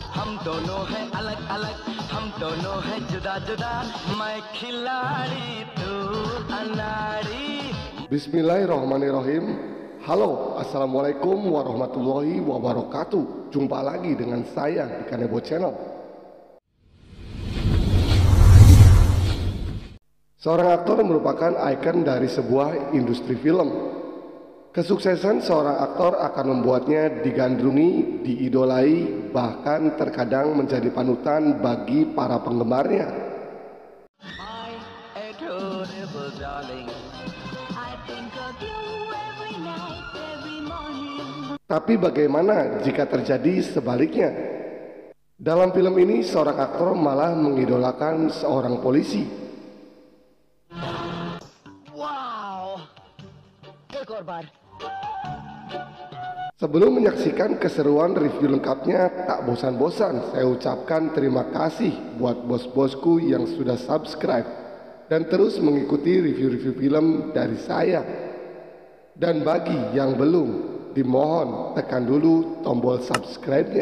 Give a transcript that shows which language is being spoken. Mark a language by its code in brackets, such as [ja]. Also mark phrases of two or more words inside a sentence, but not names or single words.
[hi] दोनों हैं अलग अलग, हम दोनों हैं जुदा जुदा, मैं खिलाड़ी तू अनाड़ी. [ar] بسم الله الرحمن الرحيم. Halo, السلام عليكم ورحمة الله وبركاته. [id] Jumpa lagi dengan saya di Kanebo Channel. Seorang aktor merupakan ikon dari sebuah industri film. Kesuksesan seorang aktor akan membuatnya digandrungi, diidolai, bahkan terkadang menjadi panutan bagi para penggemarnya. [en] My adorable darling, I think of you every night, every morning. [id] Tapi bagaimana jika terjadi sebaliknya? Dalam film ini seorang aktor malah mengidolakan seorang polisi. [hi] Wow, एक और बार. [id] Sebelum menyaksikan keseruan review lengkapnya, tak bosan-bosan saya ucapkan terima kasih buat bos-bosku yang sudah subscribe dan terus mengikuti review-review film dari saya. Dan bagi yang belum, dimohon tekan dulu tombol subscribe-nya.